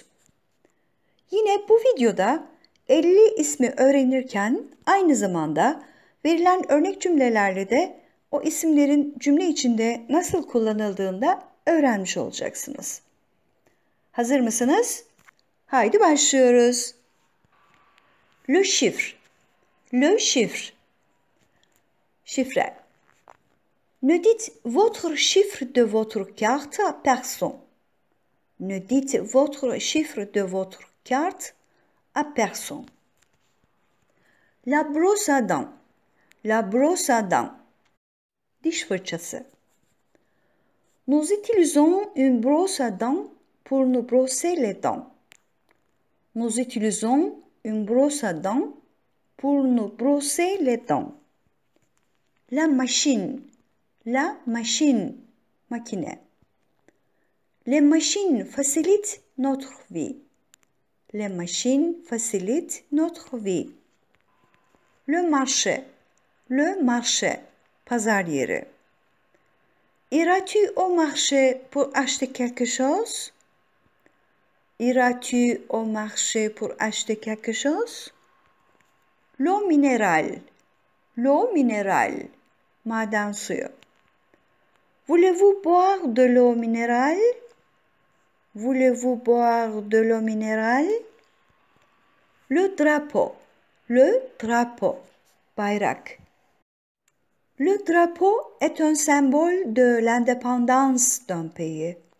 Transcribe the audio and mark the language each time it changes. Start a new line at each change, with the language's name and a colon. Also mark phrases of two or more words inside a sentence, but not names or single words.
Turkish: Yine bu videoda 50 ismi öğrenirken aynı zamanda verilen örnek cümlelerle de o isimlerin cümle içinde nasıl kullanıldığını da öğrenmiş olacaksınız. Hazır mısınız? Haydi başlıyoruz.
French: Le chiffre. Le chiffre.
Turkish: Şifre.
French: Ne dites votre chiffre de votre carte à personne. Ne dites votre chiffre de votre carte à personne. La brosse à dents. La brosse à dents.
Turkish: Diş fırçası.
French: Nous utilisons une brosse à dents pour nous brosser les dents. Nous utilisons une brosse à dents pour nous brosser les dents. La machine. La machine.
Turkish: Makine.
French: Les machines facilitent notre vie. Les machines facilitent notre vie. Le marché. Le marché.
Turkish: Pazar yeri.
French: Iras-tu au marché pour acheter quelque chose? Iras-tu au marché pour acheter quelque chose? L'eau minérale. L'eau minérale.
Turkish: Maden suyu.
French: Voulez-vous boire de l'eau minérale? Voulez-vous boire de l'eau minérale? Le drapeau. Le drapeau.
Turkish: Bayrak.
French: Le drapeau est un symbole de l'indépendance d'un pays.